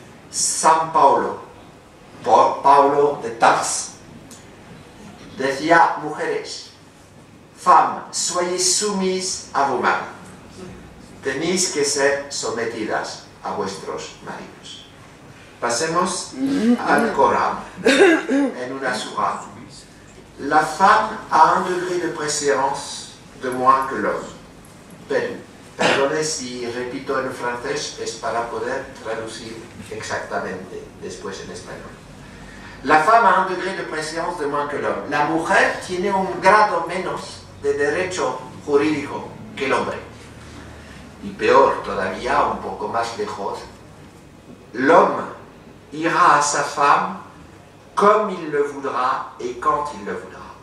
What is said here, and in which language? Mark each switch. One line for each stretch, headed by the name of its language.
Spanish: San Pablo, Pablo de Tars, decía: mujeres,
French: femmes, soyez soumises a vos maris.
Spanish: Tenéis que ser sometidas a vuestros maridos. Pasemos al Corán, en una surah.
French: La femme a un degré de préséance de moins que l'homme.
Spanish: Perdone si repito en francés, es para poder traducir exactamente después en español.
French: La femme a un degré de préséance de moins que l'homme.
Spanish: La mujer tiene un grado menos de derecho jurídico que el hombre. y peor todavía, un poco más lejos,
French: l'homme ira a sa femme comme il le voudra et quand il le voudra.